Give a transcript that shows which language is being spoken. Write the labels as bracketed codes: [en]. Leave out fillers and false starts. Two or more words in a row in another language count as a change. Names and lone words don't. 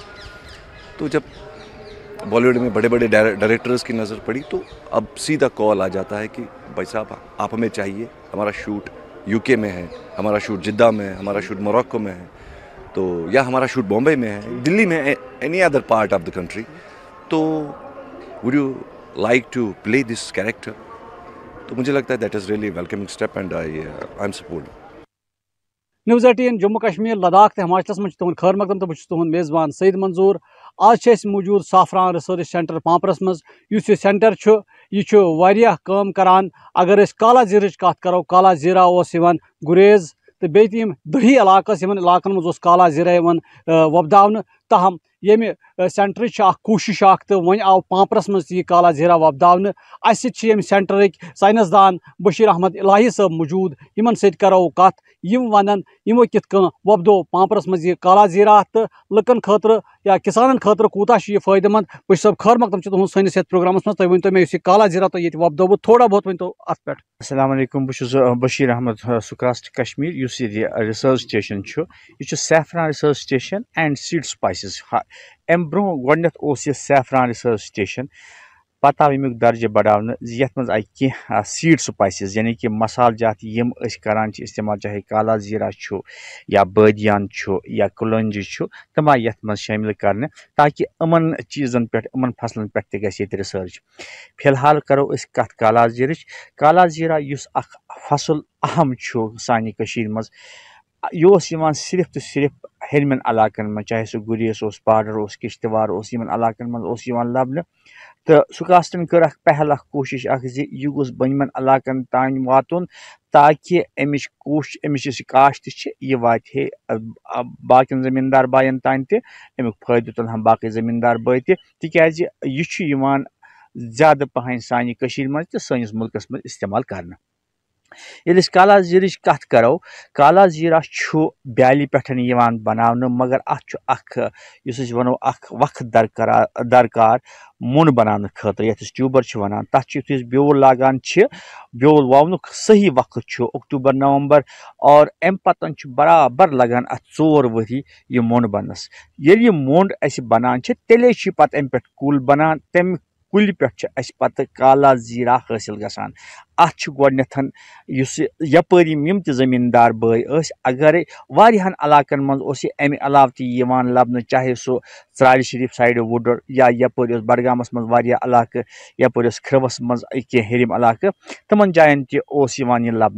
[hi] तो जब बॉलीवुड में बड़े बड़े डायरेक्टर्स की नज़र पड़ी तो अब सीधा कॉल आ जाता है कि भाई साहब आप हमें चाहिए, हमारा शूट यूके में है, हमारा शूट जिद्दा में है, हमारा शूट मोरक्को में है, तो या हमारा शूट बॉम्बे में है, दिल्ली में है, [en] any other part of the country, [hi] तो [en] would you like to play this character? [hi] तो मुझे लगता है [en] that is really welcoming step and I am support. [ks] न्यूज़ 18 जम्मू कश्मीर लद्दाख तो हिमाचल मज तुहद खैर मकदम, तो बहुत तुहद मेज़बान सईद मंजूर। आज मौजूद साफरान रिसर्च सेंटर पांपरस मज। युस सेंटर यह वारियाह काम करान। अगर अस काला जीरच कत करो, काला जीरा गुरेज तो बेय दही इलाकस इलाकन मज काला जीरा वपदावन। तहम ये सेंटर कोशिश तो वन आव पांपरस मज यह काला जीरा वपदावन। अस सेंटर साइंसदान बशीर अहमद इलाही साहब मौजूद, इन सरो कत, वन यमो कित वपदो पांपरस मज यह काला जीरा, तो लुकन खतर या किसानन खतर कूता यह फायदेमंद। बशीर साहब खैर मकदम तुहद सैनिस ये प्रोग्रामस मज। तुम वन मे काला जीरा तो ये वपदो थोड़ा बहुत वन तो अत पे। अस्सलाम वालेकुम, बशीर अहमद सुकास्ट कश्मीर। [en] युस research station यह saffron research station and seed spices. [ks] अम ब्रो गड [en] saffron research station, [ks] पत् आव अमुक दर्जे बढ़ाने ये मज आई कह [en] seed spices [ks] यानी कि मसाल जात यम करान इस्तेमाल, चाहे काला जीरा या बदियान या कुलंजी तम आई ये शामिल करने, ताकि अमन चीज़न पे अमन फसलन पे ये रिसर्च। फिलहाल करो कत काला जीरच। काला जीरा युस अख फसल अहम सानी कशीर मज, यह सिर्फ तो सिर्फ हेलमन इलाकन में, चाहे सह गुरेस पाडर किश्तवार इन इलाकन मज लबन। तो सुकास्टन कर पहल कोशिश यह गोस बनमन इलाकन तान वातुन, ताकि अमिच काश्त यह वात बाकी जमींदार बायन तान तमुक फायदे तुल हम बाकी जमींदार बाय तिकाज यह ज्यादा पहन सानी कशीर मज तो सनिस मुल्कस मज इस्तेमाल करना। ये काला जीरच कत करो, काला जीरा ब्यालि पे बनाने, मगर अख वनो वक्त दरकार मुन बनाने खतर, ये ट्यूबर वन तथ युथ ब्योल लागान, ब्योल वावनुक सही वक्त अक्टूबर नवंबर, और अम पतन बराबर लगान अत 4 वरी यह मुन बनस। ये मुंड अस बनान तेले पत अम पे कुल बनान, तम कुल पे पत काला जीरा हासिल गसान। अत गोडनेथन यपरी यम जमींदार बाय अगर वारियाहन इलाकन मज अमि अलाव तीवान लबन, चाहे सो त्राल शरीफ साइड वुडर या यपर बडगामस मज वारिया इलाक, यपर खरवस मज कह हेरिम इलाक, तमन जायन तह लबन।